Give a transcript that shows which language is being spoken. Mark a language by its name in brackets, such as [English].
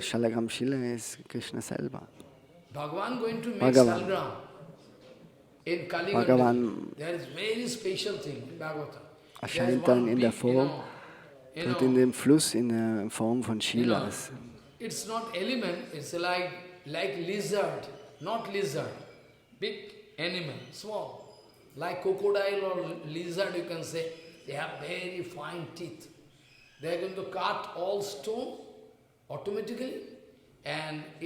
[German] Shalagram Shila ist Krishna selber. [English] Bhagavan going to make Bhagavan. Shalgram. In Kali Bhagavan Gandaki, there is very special thing in Bhagavatam. [German] erscheint dann in der Form, dort in dem Fluss in der Form von Shilas. [English] It's not element, it's like lizard, not lizard, big animal, small. Like crocodile or lizard you can say, they have very fine teeth. They are going to cut all stone automatically and